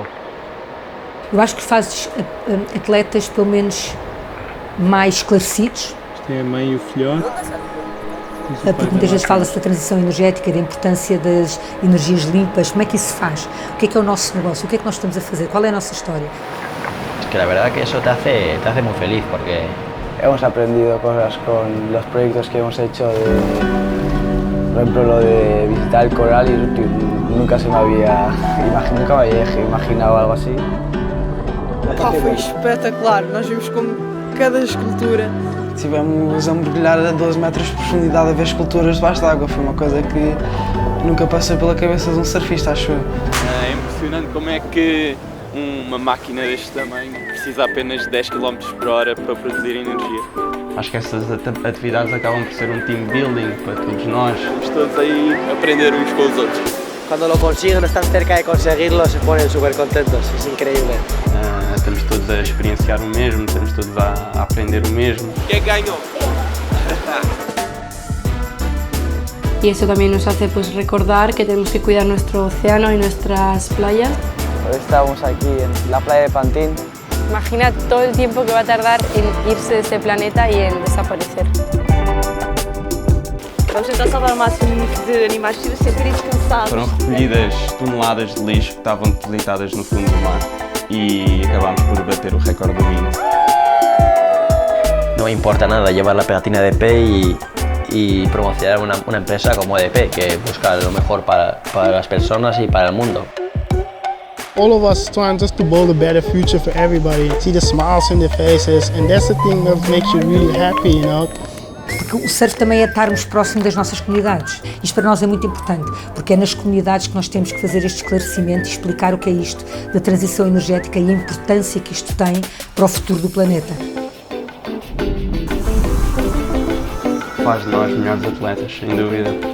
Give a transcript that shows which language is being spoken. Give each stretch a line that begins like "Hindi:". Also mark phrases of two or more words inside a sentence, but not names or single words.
Portuguese: Eu acho que fazes atletas, pelo menos, mais esclarecidos. Isto é a mãe e o filhote. Porque muitas vezes fala-se da transição energética, da importância das energias limpas. Como é que isso se faz? O que é o nosso negócio? O que é que nós estamos a fazer? Qual é a nossa história?
Spanish: Que la verdad que eso te hace muy feliz porque hemos aprendido cosas con los proyectos que hemos hecho, por ejemplo lo de visitar el coral y nunca me había imaginado algo assim.
Portuguese: Foi espetacular, nós vimos como cada escultura. Estivemos a mergulhar a 12 metros de profundidade a ver esculturas debaixo d'água, foi uma coisa que nunca passou pela cabeça de um surfista, acho eu. É impressionante como é que uma máquina deste tamanho precisa apenas de 10 km por hora para produzir energia. Acho que essas atividades acabam por ser um
English: team building
Portuguese: para todos nós. Estamos todos aí a aprender uns com os outros.
Spanish: Cuando lo consiguen, están cerca de conseguirlo, se ponen súper contentos, es increíble.
Portuguese: Estamos todos a experienciar o mesmo, estamos todos a aprender o mesmo. Quem ganhou?
Spanish: Y eso también nos hace pues recordar que tenemos que cuidar nuestro océano y nuestras playas. Hoy estamos aquí en la playa de Pantin. Imagina todo el tiempo que va a tardar en irse de este planeta y en desaparecer.
Portuguese: Vamos tentar salvar o máximo de animais possível sem ter descansados. Foram recolhidas toneladas de lixo que estavam depositadas no fundo do mar e acabámos por bater o recorde do mundo.
Spanish: no importa nada llevar la pegatina de EDP y promocionar una empresa como EDP que busca lo mejor para las personas y para el mundo.
English: All of us trying just to build a better future for everybody. See the smiles in their faces, and that's the thing that makes you really happy, you know.
Portuguese: Porque o surf também é estarmos próximos das nossas comunidades. Isto para nós é muito importante, porque é nas comunidades que nós temos que fazer este esclarecimento e explicar o que é isto da transição energética e a importância que isto tem para o futuro do planeta. Faz de nós melhores atletas, sem dúvida.